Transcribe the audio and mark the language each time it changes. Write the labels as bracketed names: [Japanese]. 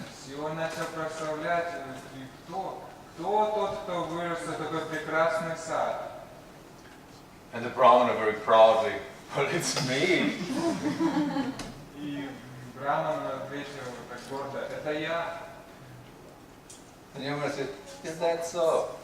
[Russian] И он начал прославлять, кто тот, кто вырос в такой прекрасный сад. [English] And the Brahmana very proudly, well, it's me. [Russian] И Браман ответил так гордо, это я. [English] And Yamara said, is that so?